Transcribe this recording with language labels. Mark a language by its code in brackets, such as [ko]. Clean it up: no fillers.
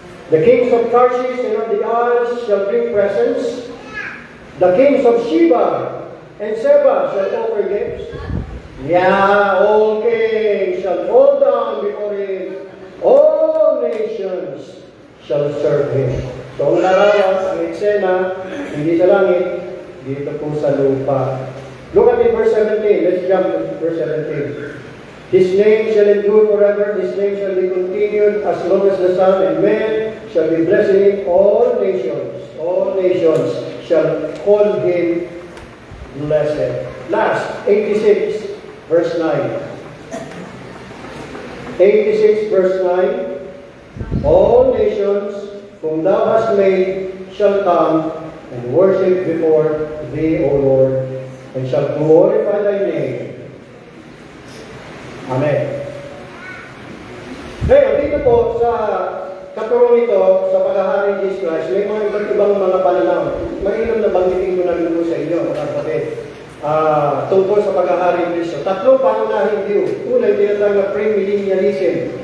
[en] The kings of Tarshish and of the isles shall bring presents. The kings of Sheba and Seba shall offer gifts. Yeah, all kings shall fall down before him. All nations shall serve him. [tl] So ang larawan, ang eksena, hindi sa langit, dito po sa lupa. [en] Look at it, verse 17. Let's jump to verse 17. His name shall endure forever. His name shall be continued as long as the sun, and men shall be blessed in him. All nations shall call him blessed. Last, 86, verse 9. 86, verse 9. All nations whom thou hast made shall come and worship before thee, O Lord, and shall glorify thy name. Amen. [tl] Ngayon, dito po sa katurong ito, sa paghahari ni Jesus Christ, may mga iba't ibang mga pananaw. Mainam na banggitin ko na rin po sa inyo, mga kapatid, tungkol sa paghahari ni Cristo. Tatlong pangunahing view. Una, yung tinatawag na premillennialism.